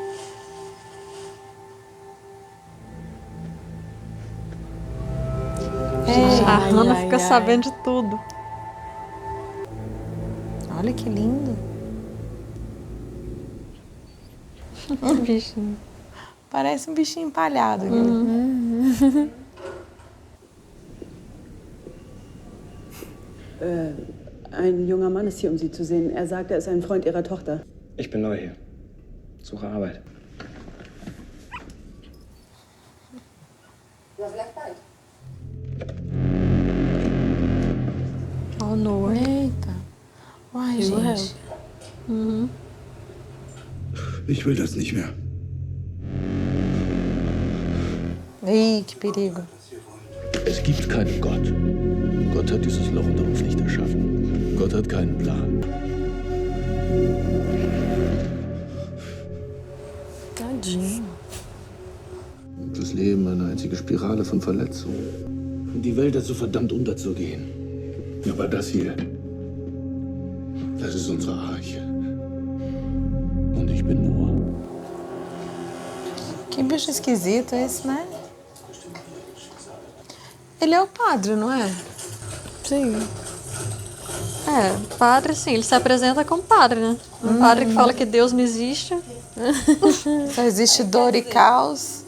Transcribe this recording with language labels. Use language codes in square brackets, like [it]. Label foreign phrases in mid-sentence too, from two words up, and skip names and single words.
[pt] A Hannah fica sabendo de tudo. Olha que lindo. Bichinho. Parece um bichinho empalhado. [de] Ein junger Mann ist hier, um Sie zu sehen. Er sagt, er ist ein Freund Ihrer Tochter. Ich bin neu hier. Suche Arbeit. [pt] Ó, o Noah. Eita. Uai, gente. [de] Ich will das nicht mehr. [pt] Ih, que perigo. [de] Es gibt keinen Gott. Gott hat dieses Loch unter uns nicht erschaffen. Gott hat keinen Plan. [pt] Tadinho. [de] Das Leben eine einzige Spirale von Verletzungen. Und die Welt ist so verdammt unterzugehen. Aber das hier, das ist unsere Arche. Und ich bin nur [pt] Que bicho esquisito esse, né? Ele é o padre, não é? Sim. É, padre, sim, ele se apresenta como padre, né? Um padre que fala que Deus não existe. Só existe dor e caos.